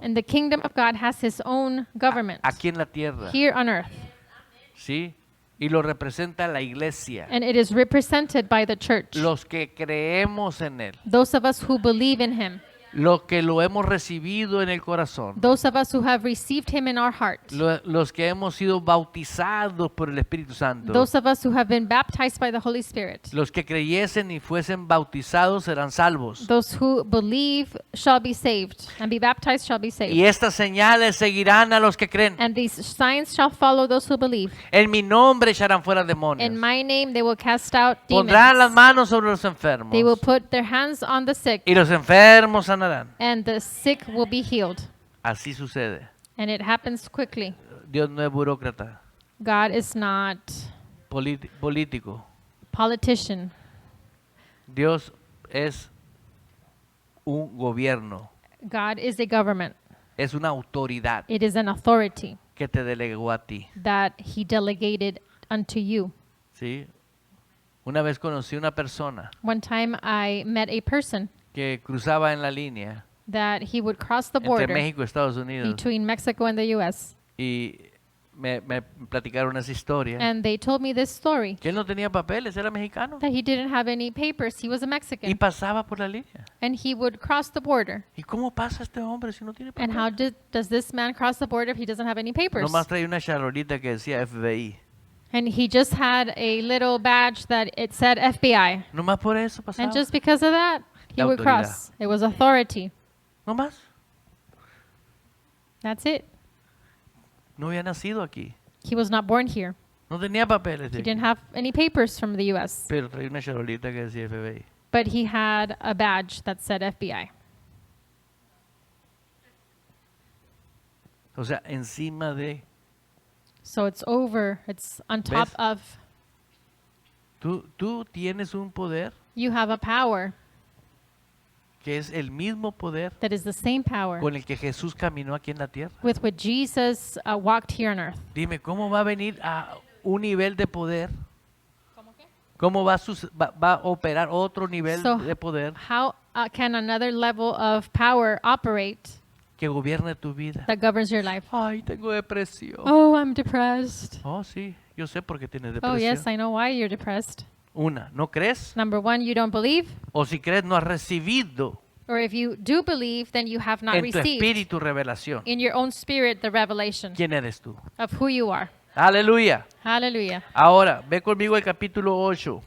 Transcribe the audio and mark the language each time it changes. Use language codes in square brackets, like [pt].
[en] And the kingdom of God has his own government [es] aquí en la tierra. [en] here on earth. [es] ¿Sí? Y lo representa la iglesia. [en] And it is represented by the church. [es] Los que creemos en él. [en] Those of us who believe in him. [es] Los que lo hemos recibido en el corazón. [en] Those of us who have received him in our heart. [es] Los que hemos sido bautizados por el Espíritu Santo. [en] Those of us who have been baptized by the Holy Spirit. [es] Los que creyesen y fuesen bautizados serán salvos. [en] Those who believe shall be saved, and be baptized shall be saved. [es] Y estas señales seguirán a los que creen. [en] And these signs shall follow those who believe. [es] En mi nombre echarán fuera demonios. [en] In my name they will cast out [es] Pondrán las [en] demons. [es] manos sobre los enfermos. [en] They will put their hands on the sick, [es] Y los enfermos sanarán. [en] and the sick will be healed. [es] Así sucede. [en] And it happens quickly. [es] Dios no es burócrata, [en] God is not [es] político. [en] politician. [es] Dios es un gobierno, [en] God is a government. [es] es una autoridad [en] It is an authority [es] que te delegó a ti. [en] that he delegated unto you. [es] ¿Sí? Una vez conocí una persona [en] One time I met a person [es] que cruzaba en la línea [en] that he would cross the [es] entre [en] border [es] México y Estados Unidos [en] between Mexico and the U.S. [es] y me platicaron esa historia. [en] And they told me this story, [es] Que él no tenía papeles, era mexicano [en] that he didn't have any papers. He was a [es] y [en] Mexican. [es] pasaba por la línea. [en] And he would cross the border. [es] ¿Y cómo pasa este hombre si no tiene [en] And how [es] papeles? [en] does this man cross the border if he doesn't have any papers? [es] Nomás traía una charolita que decía FBI. [en] And he just had a little badge that it said FBI. [es] Nomás por eso pasaba. [en] And just because of that, he [es] La [en] would [es] autoridad. [en] cross. It was authority. [es] Nomás. [en] That's it. [es] No había nacido aquí. [en] He was not born here. [es] No tenía papeles. de [en] He [es] aquí. [en] didn't have any papers from the U.S., [es] Pero traía una charolita que decía FBI. [en] but he had a badge that said FBI. [es] O sea, encima de... [en] So it's over. It's on top [es] ¿Ves? [en] of. [es] Tú tienes un poder [en] You have a power [es] que es el mismo poder [en] that is the same power [es] con el que Jesús caminó aquí en la tierra. [en] with which Jesus walked here on earth. [es] Dime, ¿cómo va a venir a un nivel de poder? ¿Cómo va a operar otro nivel [en] So [es] de poder? [en] how can another level of power operate [es] que gobierne tu vida. [en] that governs your life? [es] Ay, tengo depresión. [en] Oh, I'm depressed. [es] Oh, sí, yo sé por qué tienes Oh, depresión. [en] yes, I know why you're depressed. [es] Una, ¿no crees? [en] Number one, you don't believe. [es] O si crees, no has recibido [en] Or if you do believe, then you have not [es] en tu [en] received [es] espíritu revelación. [en] in your own spirit the revelation [es] ¿Quién eres tú? [en] of who you are. [es] Aleluya. [en] Hallelujah. [es] Ahora, ve conmigo el capítulo 8.